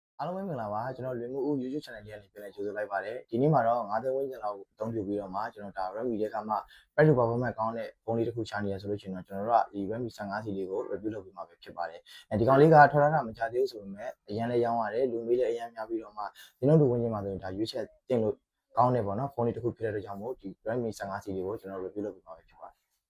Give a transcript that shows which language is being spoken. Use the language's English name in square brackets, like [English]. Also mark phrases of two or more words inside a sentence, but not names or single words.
[Burmese] အားလုံးပဲမင်္ဂလာပါကျွန်တော်လွင်မှုဦး YouTube channel လေးကနေပြန်လည်ကြိုဆိုလိုက်ပါတယ်ဒီနေ့မှာတော့9သိန်းဝန်းကျင်လောက်အသုံးပြုပြီးတော့မှကျွန်တော်ဒါ Redmi တွေကမှ [English] price to performance [Burmese] ကောင်းတဲ့ဖုန်းလေးတစ်ခုချနေရဆိုလို့ရှိရင်တော့ကျွန်တော်တို့ကဒီ Redmi 15 series ကို review လုပ်ပြီးမှာပဲဖြစ်ပါတယ်ဒီကောင်လေးကထွက်လာတာမကြသေးဘူးဆိုပေမဲ့အရင်လည်းရောင်းရတယ်လူမေးလည်းအရင်များပြီးတော့မှဒီနောက်တစ်ဝန်းကျင်မှာဆိုရင်ဒါရွေးချက်တင်လို့ကောင်းတယ်ပေါ့နော်ဖုန်းလေးတစ်ခုဖြစ်တဲ့အတွက်ကြောင့်မို့ဒီ Redmi 15 series ကိုကျွန်တော် review လုပ်ပြီးမှာပဲဖြစ်ပါတယ်